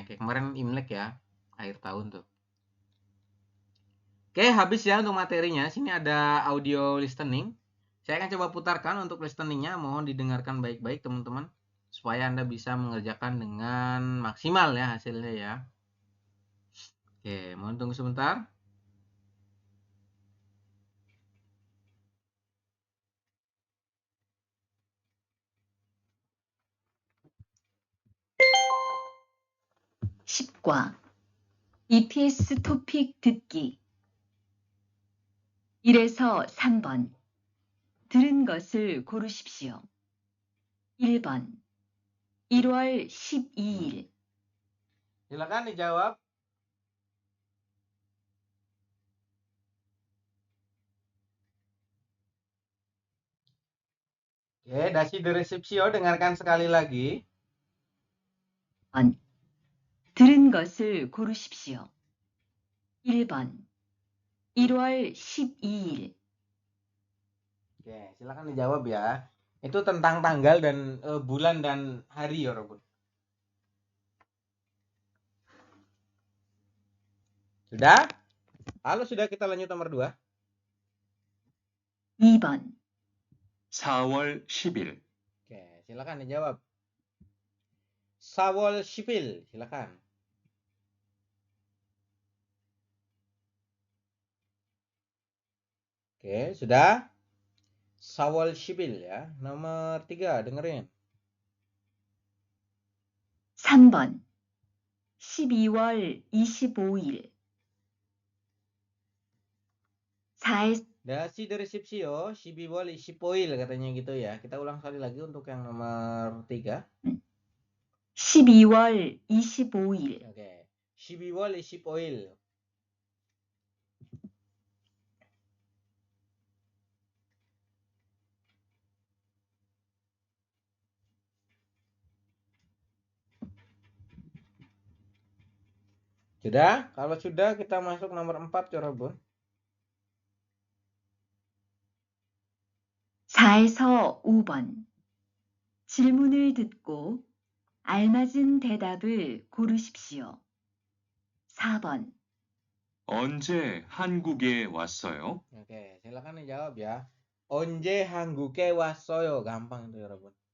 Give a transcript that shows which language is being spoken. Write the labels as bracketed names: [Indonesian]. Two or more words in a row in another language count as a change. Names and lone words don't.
[Indonesian] Kayak kemarin Imlek ya, akhir tahun tuh. Oke, habis ya untuk materinya. Sini ada audio listening. Saya akan coba putarkan untuk listeningnya. Mohon didengarkan baik-baik teman-teman, supaya Anda bisa mengerjakan dengan maksimal ya hasilnya ya. Oke, mohon tunggu sebentar. [Korean] 십과 EPS 토픽 듣기 1에서 3번 들은 것을 고르십시오. 1번 1월 12일 [Indonesian] Silakan dijawab. Oke, [Korean] 다시 들으십시오, [Indonesian] dengarkan sekali lagi. [Korean] 들은 것을 고르십시오. 1번 1월 12일 [Indonesian] Oke, silakan dijawab ya. Itu tentang tanggal dan bulan dan hari ya, Robun. Sudah? Lalu sudah, kita lanjut nomor 2. [Korean] 2번 4월 10일, [Indonesian] Oke, silakan dijawab. [Korean] 사월 십일, [Indonesian] silakan. Oke, sudah? [Korean] 사월 십일 [Indonesian] ya. Nomor 3, dengerin. [Korean] 3번 12월 25일 4에서 [Indonesian] Dasi dari Sipsio, [Korean] 십이월 이십오일 [Indonesian] katanya gitu ya. Kita ulang sekali lagi untuk yang nomor 3. [Korean] 12월 25일 [Indonesian] Oke. [Korean] 십이월 이십오일. [Indonesian] Sudah? Kalau sudah, kita masuk nomor 4, Corobun. [Korean] 4에서 5번 질문을 듣고 알맞은 대답을 고르십시오. 4번 언제 한국에 왔어요? [Indonesian] Oke, silakan dijawab ya. [Korean] 언제 한국에 왔어요, [Indonesian] gampang itu, Corobun.